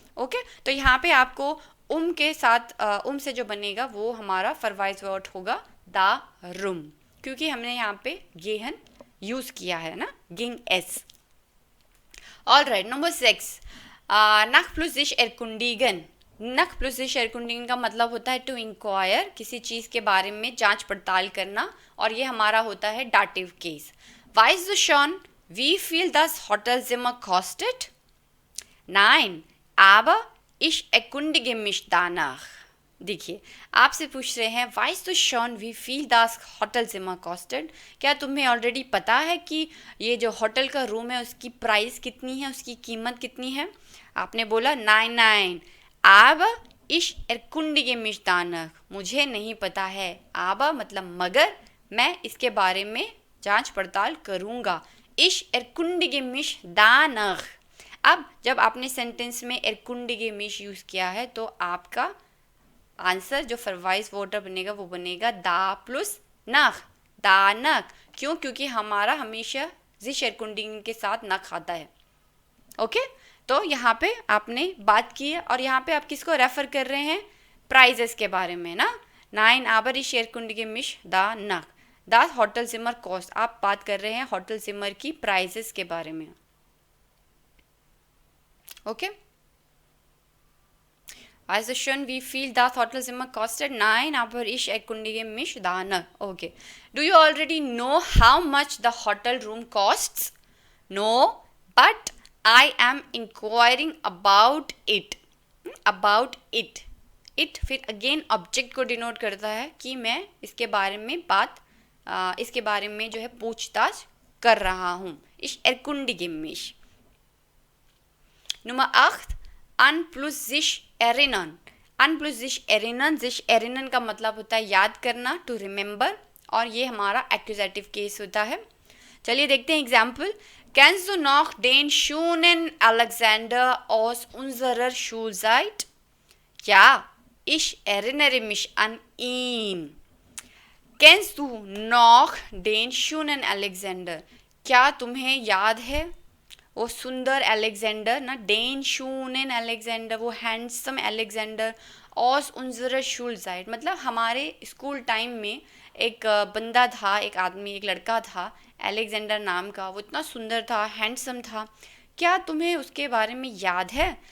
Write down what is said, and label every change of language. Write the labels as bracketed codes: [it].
[hi] Okay तो यहाँ पे आपको के साथ से जो बनेगा वो हमारा फरवाइज वर्ड होगा दा रूम, क्योंकि हमने यहाँ पे गेहन यूज किया है ना, गिंग एस। ऑल राइट, नंबर 6, नख प्लस दिश एरकुंडीगन। नख प्लस दिश एरकुंडीगन का मतलब होता है टू इंक्वायर, किसी चीज़ के बारे में जांच पड़ताल करना, और ये हमारा होता है dative case. [de] Weißt du schon, wie viel das Hotelzimmer kostet? Nein, aber ich erkundige mich danach. [hi] देखिए आपसे पूछ रहे हैं [de] Weißt du schon, wie viel das Hotelzimmer kostet? [hi] क्या तुम्हें ऑलरेडी पता है कि ये जो होटल का रूम है उसकी प्राइस कितनी है, उसकी कीमत कितनी है? आपने बोला [de] nein, aber ich erkundige mich danach, [hi] मुझे नहीं पता है। aber मतलब मगर, मैं इसके बारे में जांच पड़ताल करूंगा। इश एरकुंडिगे मिश दानख। अब जब आपने सेंटेंस में एरकुंडिगे मिश यूज़ किया है तो आपका आंसर जो फरवाइज वर्ड बनेगा वो बनेगा दा प्लस नख, दानख। क्यों? क्योंकि हमारा हमेशा जिश एरकुंडिगे के साथ नख आता है। ओके तो यहाँ पे आपने बात की है और यहाँ पे आप किसको रेफर कर रहे हैं? प्राइजेस के बारे में ना। नाइन आबर इश एरकुंडिगे मिश दा नख। द होटल जिमर कॉस्ट, आप बात कर रहे हैं होटल जिमर की प्राइसेस के बारे में। [de] ओके Also schon, wie viel das Hotelzimmer kostet? Nein, aber ich erkundige mich danach. [en] Okay. Do you already know how much the hotel room costs? No, but I am inquiring about it. About it. [hi] It फिर again object को denote करता है कि मैं इसके बारे में इसके बारे में जो है पूछताछ कर रहा हूँ। [de] Ich erkundige mich. Nummer 8, an plus sich erinnern. An plus sich erinnern. [hi] Sich erinnern का मतलब होता है याद करना, [en] to remember, [hi] और ये हमारा accusative case होता है। चलिए देखते हैं example. [de] Kennst du noch den schönen Alexander aus unserer Schulzeit? Ja, ich erinnere mich an ihn. Kennst du noch den schönen Alexander? [hi] क्या तुम्हें याद है वो सुंदर अलेक्जेंडर ना, डेन शूनेन अलेक्जेंडर, वो हैंडसम अलेक्जेंडर, ऑस उनजर शूलजाइट, मतलब हमारे स्कूल टाइम में एक बंदा था, एक आदमी, एक लड़का था अलेक्जेंडर नाम का, वो इतना सुंदर था, हैंडसम था, क्या तुम्हें उसके बारे में याद है?